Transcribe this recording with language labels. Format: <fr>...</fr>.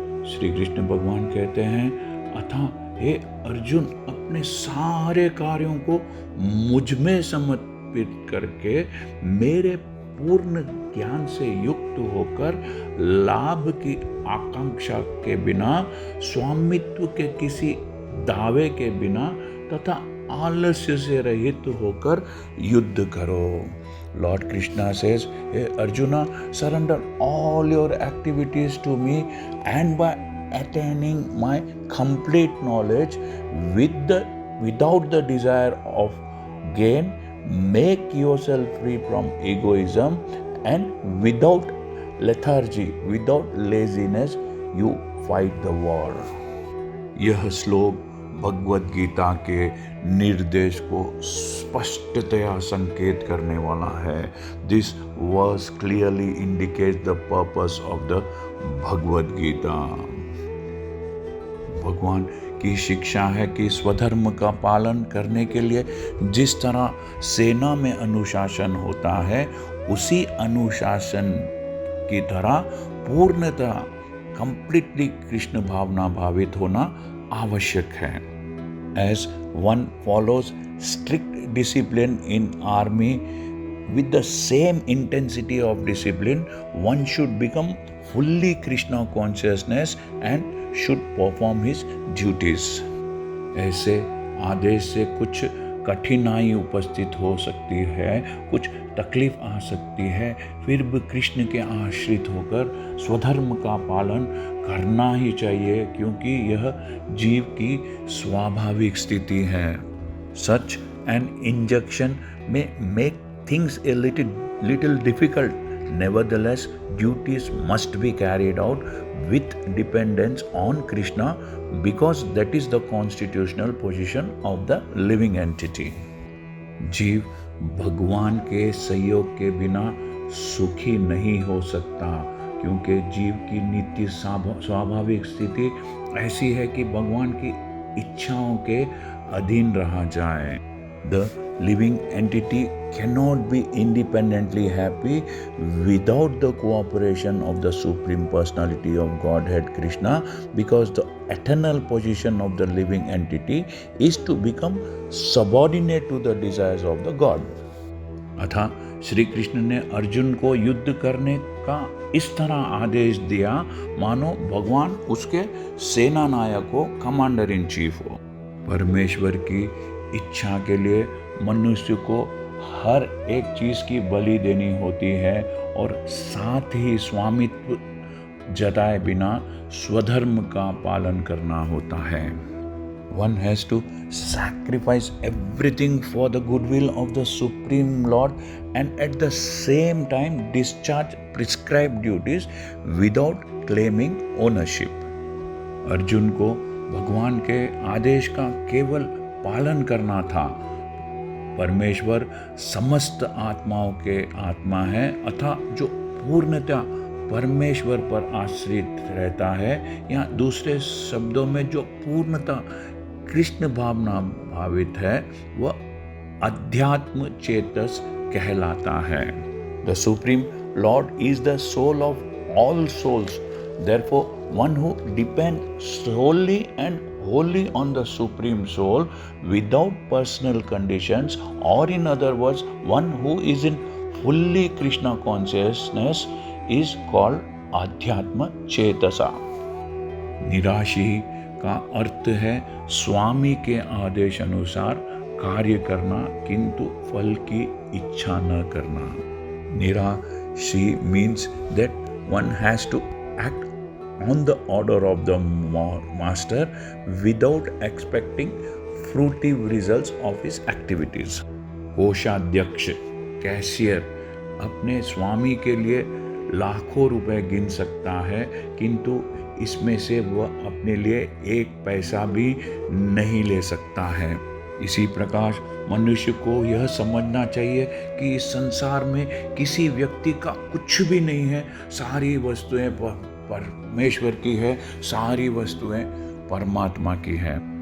<hi>श्री कृष्ण भगवान कहते हैं अथा हे अर्जुन अपने सारे कार्यों को मुझ में समर्पित करके मेरे पूर्ण ज्ञान से युक्त होकर लाभ की आकांक्षा के बिना, स्वामित्व के किसी दावे के बिना तथा आलस्य से रहित होकर युद्ध करो।</hi> <en>Lord Krishna says, hey Arjuna, surrender all your activities to me, and by attaining my complete knowledge without the desire of gain, make yourself free from egoism, and without lethargy, without laziness, you fight the war.</en> <hi>यह श्लोक भगवद गीता के निर्देश को स्पष्टतया संकेत करने वाला है।</hi> <en>This verse clearly indicates the purpose of the Bhagavad Gita.</en> <hi>भगवान की शिक्षा है कि स्वधर्म का पालन करने के लिए जिस तरह सेना में अनुशासन होता है, उसी अनुशासन की तरह पूर्णतः कंप्लीटली कृष्ण भावना भावित होना आवश्यक है।</hi> <en>As one follows strict discipline in army with the same intensity of discipline, one should become fully Krishna consciousness and should perform his duties.</en> <hi>ऐसे आदेश से कुछ कठिनाई उपस्थित हो सकती है, कुछ तकलीफ आ सकती है, फिर भी कृष्ण के आश्रित होकर स्वधर्म का पालन करना ही चाहिए, क्योंकि यह जीव की स्वाभाविक स्थिति है।</hi> <en>Such an injunction may make things a little difficult. Nevertheless, duties must be carried out with dependence on Krishna, because that is the constitutional position of the living entity.</en> <hi>जीव भगवान के सहयोग के बिना सुखी नहीं हो सकता, क्योंकि जीव की नित्य स्वाभाविक स्थिति ऐसी है कि भगवान की इच्छाओं के अधीन रहा जाए।</hi> <en>The living entity cannot be independently happy without the cooperation of the Supreme Personality of Godhead Krishna, because the eternal position of the living entity is to become subordinate to the desires of the God.</en> <hi>अतः श्री कृष्ण ने अर्जुन को युद्ध करने का इस तरह आदेश दिया मानो भगवान उसके सेना नायक हो,</hi> <en>commander in chief</en> <hi>हो। परमेश्वर की इच्छा के लिए मनुष्य को हर एक चीज की बलि देनी होती है और साथ ही स्वामित्व जताए बिना स्वधर्म का पालन करना होता है।</hi> <en>One has to sacrifice everything for the goodwill of the Supreme Lord and at the same time discharge prescribed duties without claiming ownership.</en> <hi>Arjun को भगवान के आदेश का केवल पालन करना था। परमेश्वर समस्त आत्माओं के आत्मा है, अतः जो पूर्णतः परमेश्वर पर आश्रित रहता है, या दूसरे शब्दों में जो पूर्णतः कृष्ण भावना भावित है, वह अध्यात्म चेतस कहलाता है।</hi> <en>The Supreme Lord is the soul of all souls. Therefore, one who depends solely and wholly on the Supreme Soul without personal conditions, or in other words, one who is in fully Krishna consciousness, is called Adhyatma Chetasa.</en> <hi>निराशी का अर्थ है स्वामी के आदेश अनुसार कार्य करना, किंतु फल की इच्छा न करना।</hi> <en>निराशी means that one has to act on the order of the master without expecting fruitive results of his activities.</en> <hi>कोषाध्यक्ष कैशियर अपने स्वामी के लिए लाखों रुपए गिन सकता है, किंतु इसमें से वह अपने लिए एक पैसा भी नहीं ले सकता है। इसी प्रकार मनुष्य को यह समझना चाहिए कि इस संसार में किसी व्यक्ति का कुछ भी नहीं है, सारी वस्तुएं परमेश्वर की है, सारी वस्तुएं परमात्मा की है।</hi>